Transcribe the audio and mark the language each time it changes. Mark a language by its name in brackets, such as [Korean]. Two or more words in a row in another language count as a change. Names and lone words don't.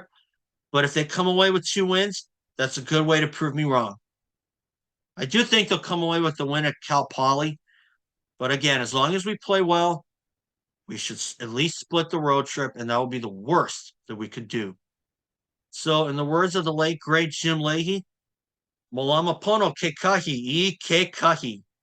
[English] But if they come away with 2 wins, that's a good way to prove me wrong. I do think they'll come away with the win at Cal Poly. But again, as long as we play well, we should at least split the road trip, and that will be the worst that we could do. So, in the words of the late, great Jim Leahey, [Hawaiian] Malama pono ke kahi I ke kahi.